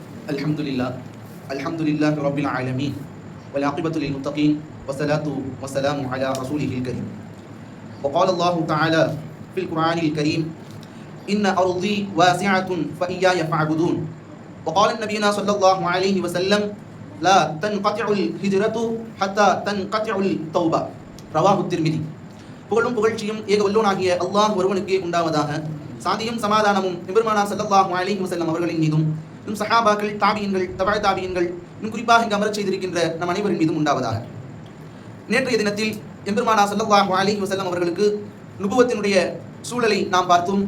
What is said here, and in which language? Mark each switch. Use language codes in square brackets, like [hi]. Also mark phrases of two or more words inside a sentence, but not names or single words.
[ar] الحمد لله رب العالمين والعاقبة للمتقين والصلاة والسلام على رسوله الكريم. وقال الله تعالى في القرآن الكريم إن أرضي واسعة فإياي فاعبدون. وقال نبينا صلى الله عليه وسلم لا تنقطع الهجرة حتى تنقطع التوبة. رواه الترمذي. [ta] புகழும் புகழ்ச்சியும் ஏக வல்லோனாகிய அல்லாஹ் ஒருவனுக்கே உண்டாவதாக. சாந்தியும் சமாதானமும் எம்பெருமானார் [ar] صلى الله عليه وسلم [ta] அவர்களின் மீதும் சஹாபாக்கள், தாபியீன்கள், தபஅ தாபியீன்கள், குறிப்பாக இங்கு அமரச் செய்திருக்கின்ற நம் அனைவரின் மீதும் உண்டாவதாக. நேற்றைய தினத்தில் எம்பெருமானார் [ar] صلى الله عليه وسلم [ta] அவர்களுக்கு நுபுவத்தினுடைய சூழலை நாம் பார்த்தோம்.